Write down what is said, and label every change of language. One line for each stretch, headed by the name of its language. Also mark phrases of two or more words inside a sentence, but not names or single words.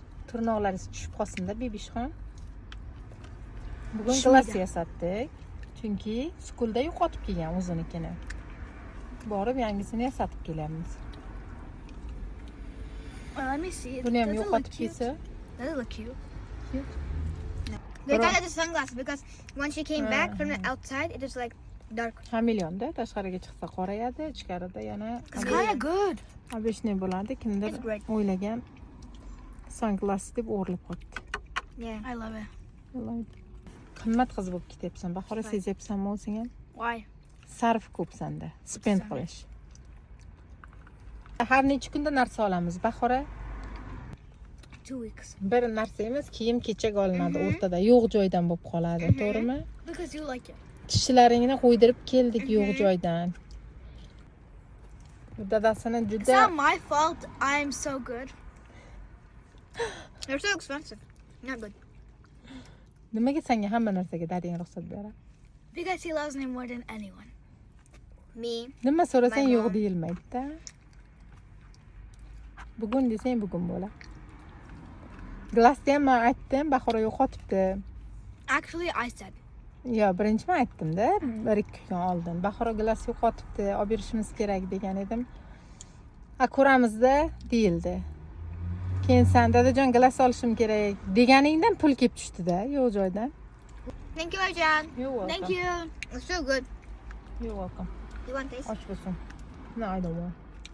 Uzbek: Tırnoqlaringiz tushib qolsin-da, bebishxon. Bugun Tushmaydi. glass yasatdik. Chunki skulda yo'qotib kelgan o'zinikini. Borib yangisini yasatib kelyapmiz.
English: Let me see.
Uzbek: Buni ham
English: Does it look
Uzbek: yo'qotib
English: cute?
Uzbek: kelsa,
English: Does it look cute? cute. They Bro. got the sunglasses because when she came back from the outside, it was like dark.
Uzbek: Xameleonda tashqariga chiqsa qorayadi, ichkarida yana
English: It's kind of good.
Uzbek: obeshniy bo'ladi. Kimdir
English: It's great.
Uzbek: o'ylagan sunglass deb o'rilib qolibdi.
English: Yeah, I love it.
Uzbek: Qimmat qiz bo'lib ketyapsan. Bahora sezyapsanmi o'zing ham?
English: Why?
Uzbek: Sarf ko'p senda. Spend qilish. Har necha kunda narsa olamiz, Bahora?
English: 2 weeks.
Uzbek: Bir narsa emas, kiyim kechak olinadi o'rtada, yo'q joydan bo'lib qoladi, to'g'rimi?
English: Because you like it.
Uzbek: Tishlaringni qo'ydirib keldik yo'q joydan. Dadasini
English: It's
Uzbek: juda
English: not my fault. I'm so good. They're so expensive. Not good.
Uzbek: nimaga senga hamma narsaga dadang ruxsat beradi?
English: Because he loves me more than anyone. Me.
Uzbek: Nima so'rasang
English: My
Uzbek: yo'q
English: mom.
Uzbek: deyilmaydi-da. Bugun desang bugun bo'ladi. Glassni ham men aytdim, Bahora yo'qotibdi.
English: Actually, I said.
Uzbek: Yo, birinchi men aytdim-da, 1-2 kun oldin. Bahora glass yo'qotibdi, olib berishimiz kerak degan edim. Ko'ramizda deyildi. Keyin sen dadajon glass olishim kerak deganingdan pul kelib tushdi-da, yo'q joydan.
English: Thank you, Arjan. You're welcome. Thank you. It's so good. You're welcome. You want this?
Uzbek: Och bo'lsin.
English: No, I don't want.